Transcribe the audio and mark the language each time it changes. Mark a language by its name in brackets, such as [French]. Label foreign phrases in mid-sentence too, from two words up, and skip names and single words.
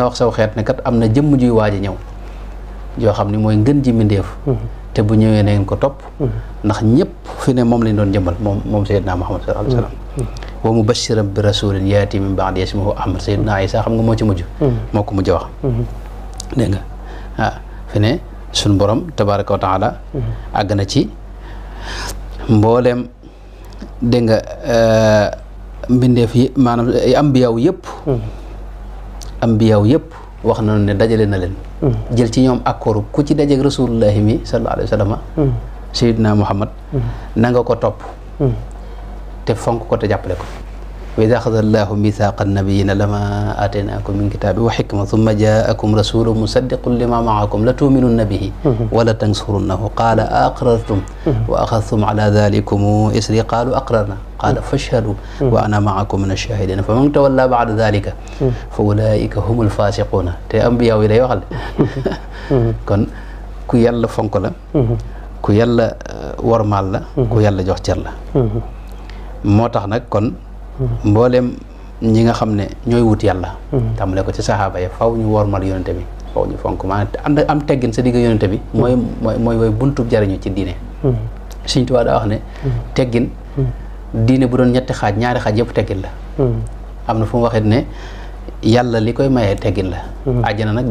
[Wolof] wax saw xeet ne kat am na jëmm juy waaj a ñëw yoo xam ne mooy ngën ji mbindéef te bu ñëwee na ngeen ko topp ndax ñëpp fi ne moom lañ doon jëmbal moom Seydina Muhammad [Arabic] صلى الله عليه وسلم ومبشرا برسول يأتي من بعدي اسمه أحمد [Wolof] Seydina Isa xam nga moo ci mujj moo ko mujj wax dégg nga waaw fi ne suñu borom [Arabic] تبارك وتعالى [Wolof] àgg na ci mbooleem dégg nga mbindeef yi maanaam ambiyaaw yëpp wax nañu ne dajale na leen jël ci ñoom accord ku ci dajeeg rasulullahi mi [Arabic] صلى الله عليه وسلم [Wolof] sayyidina Muhammad na nga ko topp te fonk ko te jàppale ko [Arabic] وإذ أخذ الله ميثاق النبيين لما آتيناكم من كتاب وحكمة ثم جاءكم رسول مصدق لما معكم لتؤمنن به ولتنصرنه قال أأقررتم وأخذتم على ذلكم إصري قالوا أقررنا قال فاشهدوا وأنا معكم من الشاهدين فمن تولى بعد ذلك فأولئك هم الفاسقون [Wolof] te ambiya yi lay waxal kon ku yàlla fonk la ku yàlla wormaal la ku yàlla jox cër la moo tax nag kon mboolem ñi nga xam ne ñooy wut yàlla tàmbale ko ci saxaaba yi faw ñu wormal yonente bi faw ñu fonk maanaam am teggin sa digg yonente bi mooy buntu jariñu ci diine Sëñ Tuubaa daa wax ne teggin diine bu doon ñetti xaaj ñaari xaaj yëpp teggin la am na fu mu waxee ne yàlla li koy mayee teggin la àjjana nag